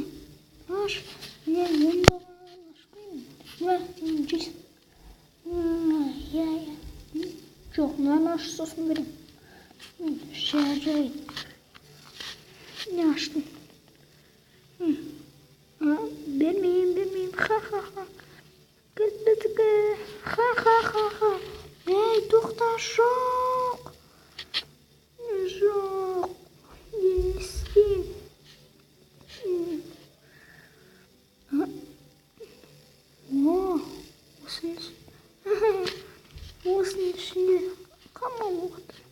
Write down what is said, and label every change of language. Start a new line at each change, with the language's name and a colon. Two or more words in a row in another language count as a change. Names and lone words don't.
Kazakh: Аш. Мен ондаған ашпаймын. Жейсің. Жоқ, мынаны аш сосын берем. Жай. Не аштың? Бермеймін. Ха-ха-ха. Кілбітігі. Ха-ха-ха. Ей, тоқта, жоқ. Не істеймін. О, осының ішінде қамал болады.